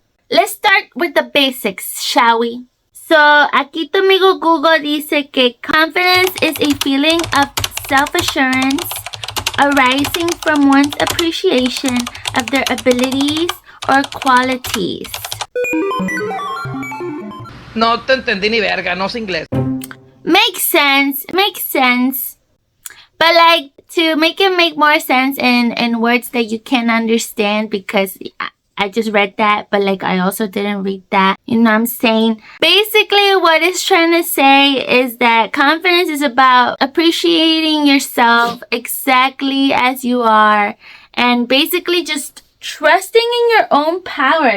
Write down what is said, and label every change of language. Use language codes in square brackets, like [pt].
[en] Let's start with the basics, shall we? So, [es] aquí tu amigo Google dice que [en] confidence is a feeling of self-assurance arising from one's appreciation of their abilities or qualities. [es] No te entendí ni verga, no sé inglés. [en] Makes sense. But like, to make it make more sense in words that you can understand, because I just read that, but like I also didn't read that. You know what I'm saying? Basically, what it's trying to say is that confidence is about appreciating yourself exactly as you are, and basically just trusting in your own power.